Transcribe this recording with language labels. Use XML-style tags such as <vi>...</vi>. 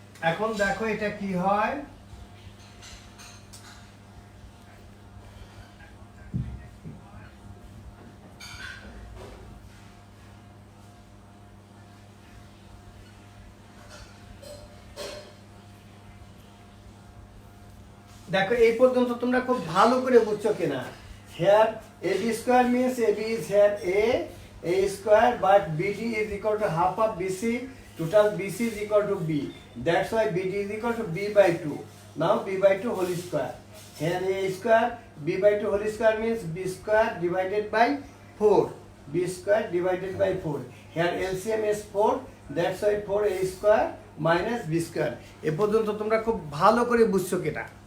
<bn>এখন দেখো এটা কি হয়, দেখো এই পর্যন্ত তোমরা খুব ভালো করে বুঝছো কিনা।</bn> <en>here AB square means AB is here A square, but BD is equal to half of BC, total BC is equal to B, that's why BD is equal to B/2, now B/2 whole square, here A square, B/2 whole square means B square divided by 4, B square divided by 4, here LCM is 4, that's why 4A square minus B square.</en> <bn>এ পর্যন্ত তোমরা খুব ভালো করে বুঝছো কিনা।</bn>